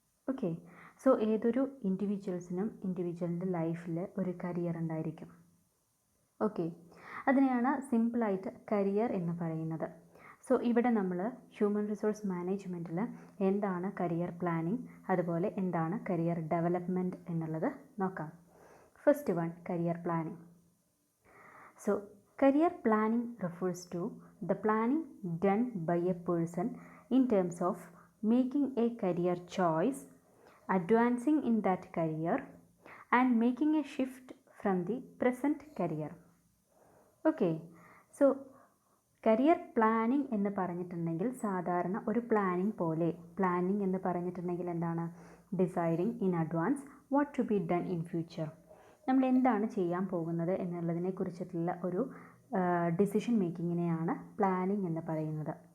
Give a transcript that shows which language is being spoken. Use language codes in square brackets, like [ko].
[ml] Okay, so ഏതൊരു ഇൻഡിവിജ്വലിൻ്റെ ലൈഫിൽ ഒരു കരിയർ ഉണ്ടായിരിക്കും. ഓക്കെ, അതിനെയാണ് സിമ്പിളായിട്ട് കരിയർ എന്ന് പറയുന്നത്. സോ ഇവിടെ നമ്മൾ ഹ്യൂമൻ റിസോഴ്സ് മാനേജ്മെൻറ്റിൽ എന്താണ് കരിയർ പ്ലാനിങ്, അതുപോലെ എന്താണ് കരിയർ ഡെവലപ്മെൻറ്റ് എന്നുള്ളത് നോക്കാം. [en] First one, career planning. So career planning refers to the planning done by a person in terms of making a career choice, advancing in that career and making a shift from the present career. [ml] Okay, so career planning എന്ന് പറഞ്ഞിട്ടുണ്ടെങ്കിൽ സാധാരണ ഒരു planning പോലെ, planning എന്ന് പറഞ്ഞിട്ടുണ്ടെങ്കിൽ എന്താണ്? [en] Deciding in advance what to be done in future. [ml] നമ്മൾ എന്താണ് ചെയ്യാൻ പോകുന്നത് എന്നുള്ളതിനെ കുറിച്ചിട്ടുള്ള ഒരു ഡിസിഷൻ മേക്കിങ്ങിനെയാണ് പ്ലാനിങ് എന്ന് പറയുന്നത്.